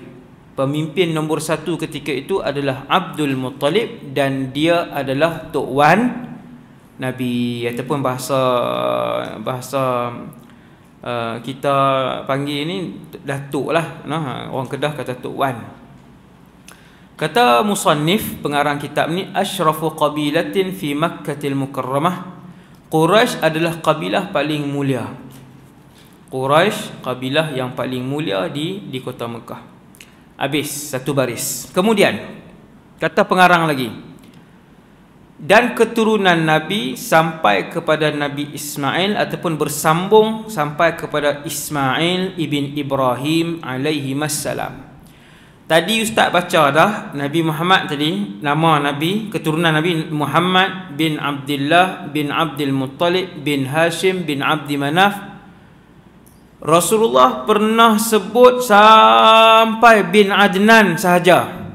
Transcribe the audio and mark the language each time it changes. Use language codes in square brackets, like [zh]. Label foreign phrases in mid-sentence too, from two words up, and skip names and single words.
[ms] Pemimpin nombor satu ketika itu adalah Abdul Muttalib, dan dia adalah Tok Wan Nabi, ataupun bahasa kita panggil ni Datuk lah. Orang Kedah kata Tok Wan. Kata musannif pengarang kitab ni, [ar] أشرف قبيلة في مكة المكرمة. [ms] Quraisy adalah kabilah paling mulia. Quraisy kabilah yang paling mulia di kota Mekah. Habis satu baris. Kemudian kata pengarang lagi, dan keturunan Nabi sampai kepada Nabi Ismail, ataupun bersambung sampai kepada Ismail ibn Ibrahim [ar] عليه السلام. [ms] Tadi ustaz baca dah Nabi Muhammad tadi, nama Nabi, keturunan Nabi Muhammad bin Abdullah bin Abdul Muttalib bin Hashim bin Abdi Manaf. Rasulullah pernah sebut sampai bin Adnan sahaja.